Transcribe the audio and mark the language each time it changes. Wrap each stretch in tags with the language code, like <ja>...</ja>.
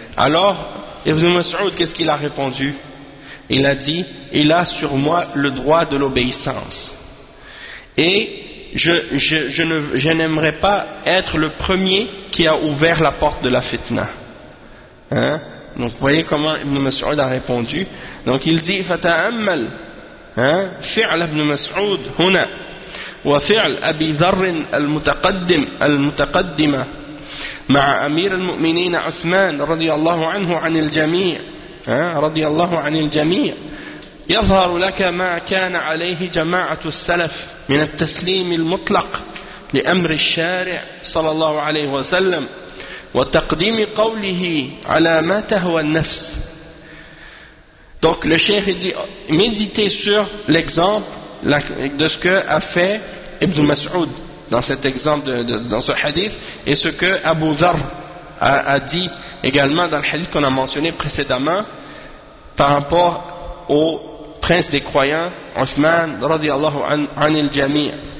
<fr>Alors, Ibn Mas'ud, qu'est-ce qu'il a répondu? Il a dit, il a sur moi le droit de l'obéissance. Et je n'aimerais pas être le premier qui a ouvert la porte de la fitna. Donc vous voyez comment Ibn Mas'ud a répondu. Donc il dit,</fr> <ar>فَتَأَمَّلْ فِعْلَ ابْنُ مَسْعُودِ هُنَا وَفِعْلَ أَبِي ذَرٍ الْمُتَقَدِّمَ مع أمير المؤمنين عثمان رضي الله عنه عن الجميع رضي الله عن الجميع يظهر لك ما كان عليه جماعة السلف من التسليم المطلق لأمر الشارع صلى الله عليه وسلم وتقديم قوله على ما تهوى النفس.</ar> <fr>Donc le cheikh dit, méditez sur l'exemple de ce que a fait Ibn Mas'ud dans cet exemple, dans ce hadith, et ce que Abu Dharr a dit également dans le hadith qu'on a mentionné précédemment par rapport au prince des croyants, Othman radiallahu an il jami'.</fr>